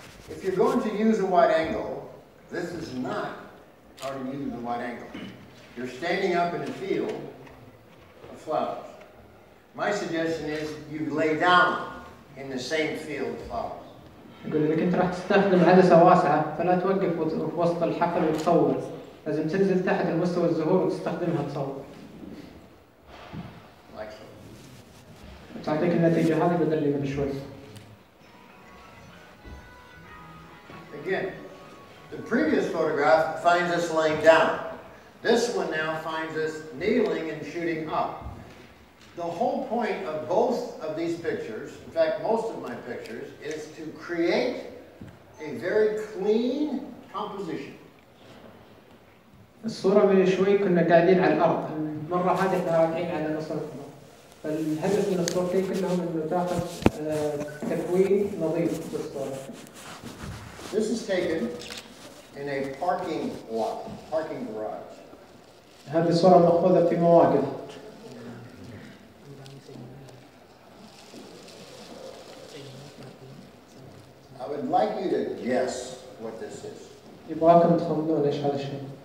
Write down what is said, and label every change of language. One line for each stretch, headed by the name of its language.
English: If you're going to use a wide angle, this is not how to use a wide angle. You're standing up in a field of flowers. My suggestion is you lay down in the same field of flowers.
Arabic: يقول إذا كنت راح تستخدم عدسة واسعة فلا توقف في وسط الحقل وتصور، لازم تنزل تحت المستوى الزهور وتستخدمها تصور. تعطيك النتيجة هذه بدل اللي من شوي.
English: Again, the previous photograph finds us laying down. This one now finds us kneeling and shooting up. The whole point of both of these pictures, in fact most of my pictures, is to create a very clean composition.
Arabic: الصورة من شوي كنا قاعدين على الأرض، المرة هذه احنا راجعين على نصرتنا. فالهدف من الصورتين كلهم إنه تاخذ تكوين نظيف بالصورة.
English: This is taken in a parking lot, parking garage.
Arabic: هذه الصورة مأخوذة في مواقف.
English: I would like you to guess what this is.
Arabic: يبغاكم تخمنون إيش هذا الشيء.